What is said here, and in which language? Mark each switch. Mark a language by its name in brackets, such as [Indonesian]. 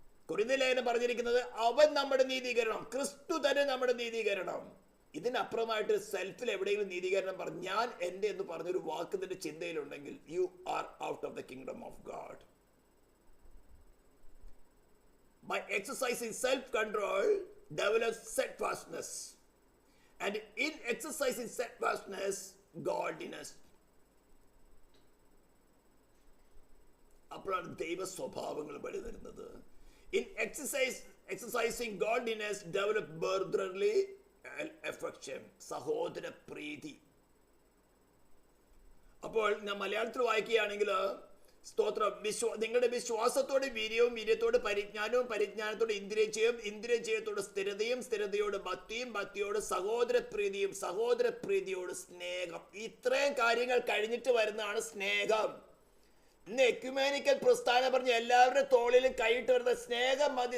[Malayalam] കൊരിന്ത്യർ ലേഖനം പറഞ്ഞിരിക്കുന്നത് അവൻ നമ്മുടെ നീതീകരണം, ക്രിസ്തു തന്നെ നമ്മുടെ നീതീകരണം. ഇതിനപ്പുറമായിട്ട് സെൽഫിൽ എവിടെയെങ്കിലും നീതീകരണം പറഞ്ഞു ഞാൻ എൻ്റെ എന്ന് പറഞ്ഞൊരു വാക്ക് നിന്റെ ചിന്തയിലുണ്ടെങ്കിൽ [English] You are out of the kingdom of God. By exercising self-control, develop steadfastness. And in exercising steadfastness, godliness. [Malayalam] അപ്പോഴാണ് ദൈവ സ്വഭാവങ്ങൾ വെളി വരുന്നത്. [English] In exercising godliness, develop brotherly affection, [Malayalam] സഹോദര പ്രീതി. അപ്പോൾ ഞാൻ മലയാളത്തിൽ വായിക്കുകയാണെങ്കിൽ സ്തോത്രം, നിങ്ങളുടെ വിശ്വാസത്തോട് വീര്യവും, വീര്യത്തോട് പരിജ്ഞാനവും, പരിജ്ഞാനത്തോട് ഇന്ദ്രിയജയവും, ഇന്ദ്രിയജയത്തോട് സ്ഥിരതയും, സ്ഥിരതയോട് ഭക്തിയും, ഭക്തിയോട് സഹോദരപ്രീതിയും, സഹോദരപ്രീതിയോട് സ്നേഹം. ഇത്രയും കാര്യങ്ങൾ കഴിഞ്ഞിട്ട് വരുന്നതാണ് സ്നേഹം. ഇന്ന് എക്യുമേനിക്കൽ പ്രസ്ഥാനം പറഞ്ഞ് എല്ലാവരുടെ തോളിലും കൈയിട്ട് വരുന്ന സ്നേഹം മതി.